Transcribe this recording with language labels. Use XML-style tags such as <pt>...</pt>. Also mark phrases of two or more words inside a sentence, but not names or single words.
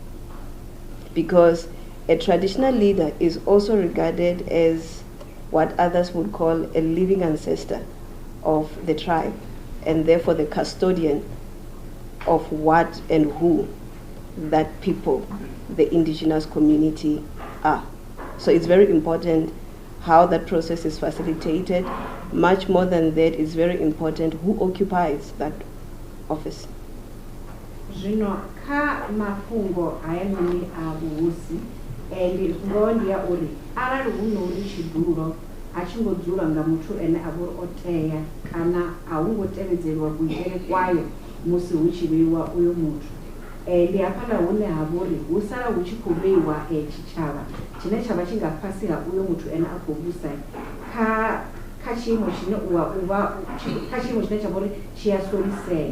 <en>Because a traditional leader is also regarded as what others would call a living ancestor of the tribe, and therefore the custodian of what and who that people, the indigenous community, are. So it's very important how that process is facilitated. Much more than that, it's very important who occupies that office.</en> <ve>Zwino kha mafhungo hayanoni a vhuhosi ndi ngoho ndi ya uri arali hu nori tshidulo a tshi ngo dzula nga muthu ene a vhori o tea kana a hu ngo tevhedzeliwa kuitele kwayo musi hu tshi vheiwa uyo muthu, ndi hafhaḽa hune ha vhori hu sala hu tshi khou vheiwa tshitshavha tshine tsha vha tshi nga fhasi ha uyo muthu ene a khou vhusa kha tshiimo tshine kha tshiimo tshine tsha vha uri tshi a solisea.</ve>